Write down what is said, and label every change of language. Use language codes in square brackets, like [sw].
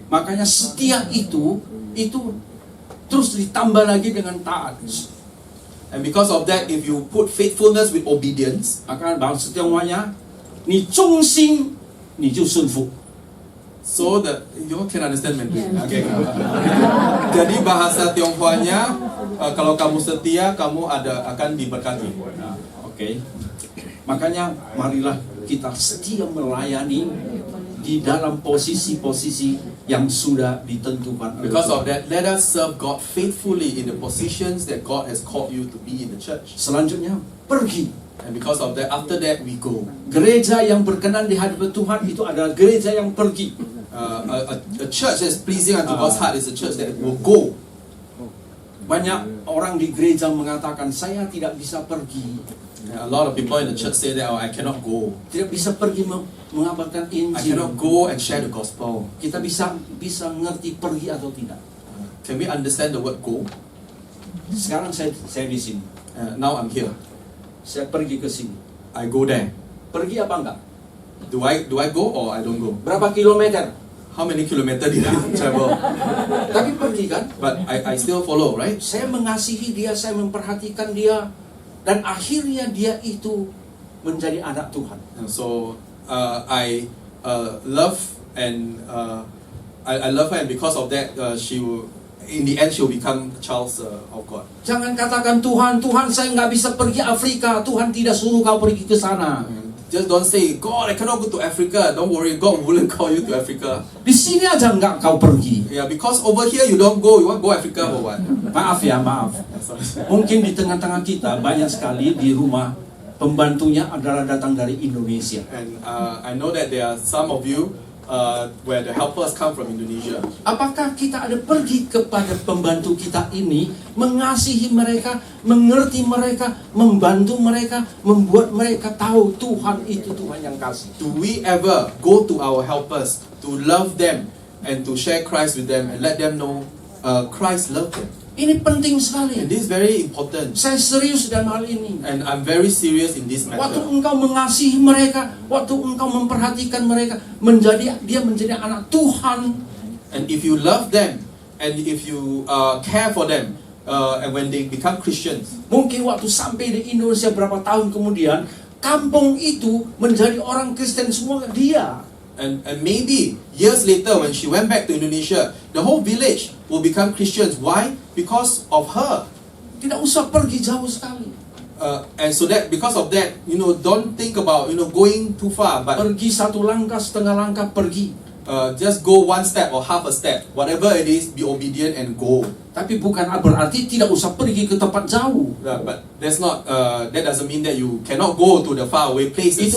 [id] Makanya setia itu terus ditambah lagi dengan taat. [en] And because of that, if you put faithfulness with obedience, [id] Maka bahasa Tionghoanya, [zh] 你忠心你就顺服. [en] so that you all can understand Mandarin. Okay. [id] Jadi bahasa Tionghoanya, kalau kamu setia, kamu akan diberkati. Oke. Makanya marilah kita setia melayani di dalam posisi-posisi yang sudah ditentukan. [en] Because of that, let us serve God faithfully in the positions that God has called you to be in the church. [id] Selanjutnya, pergi. [en] And because of that, after that, we go. [id] Gereja yang berkenan di hadapan Tuhan itu adalah gereja yang pergi. [en] A church that's pleasing unto God's heart is a church that will go. [id] Banyak orang di gereja mengatakan, saya tidak bisa pergi. [en] A lot of people in the church say that, I cannot go. [id] Tidak bisa pergi mengabarkan [en] I [id] Injil. [en] cannot go and share the gospel. [id] Kita bisa ngerti pergi atau tidak. [en] Can we understand the word go? [id] Sekarang saya di sini. [en] Now I'm here. [id] Saya pergi ke sini. [en] I go there. [id] Pergi apa enggak? [en] Do I go or I don't go? [id] Berapa kilometer? [en] How many kilometers did I travel? [id] Tapi pergi kan? [en] But I still follow, right? [id] Saya mengasihi dia, saya memperhatikan dia, dan akhirnya dia itu menjadi anak Tuhan. [en] And so I love and I love her, and because of that, she will, in the end, she will become child of God. [id] Jangan katakan Tuhan, saya nggak bisa pergi Afrika, Tuhan tidak suruh kau pergi ke sana. [en] Just don't say, God, I cannot go to Africa. Don't worry, God wouldn't call you to Africa. [id] Di sini aja nggak kau pergi. [en] Yeah, because over here you don't go. You want to go Africa for what? [id] Maaf. Mungkin di tengah-tengah kita banyak sekali di rumah pembantunya adalah datang dari Indonesia. [en] And I know that there are some of you where the helpers come from Indonesia. [id] Apakah kita ada pergi kepada pembantu kita ini, mengasihi mereka, mengerti mereka, membantu mereka, membuat mereka tahu Tuhan itu Tuhan yang kasih? [en] Do we ever go to our helpers to love them and to share Christ with them and let them know Christ loved them? [id] Ini penting sekali. [en] And this is very important. [id] Saya serius dalam hal ini. [en] And I'm very serious in this [id] Waktu [en] matter. [id] engkau mengasihi mereka, waktu engkau memperhatikan mereka, dia menjadi anak Tuhan. [en] And if you love them, and if you care for them, and when they become Christians, [id] Mungkin waktu sampai di Indonesia berapa tahun kemudian, kampung itu menjadi orang Kristen semua dia. [en] and maybe years later when she went back to Indonesia, the whole village will become Christians. Why? Because of her. [id] Tidak usah pergi jauh sekali. [en] And so that because of that, don't think about going too far, but [id] Pergi satu langkah, setengah langkah, pergi. [en] just go one step or half a step, whatever it is, be obedient and go. [id] Tapi bukan berarti tidak usah pergi ke tempat jauh. [en] But that's not. That doesn't mean that you cannot go to the faraway places.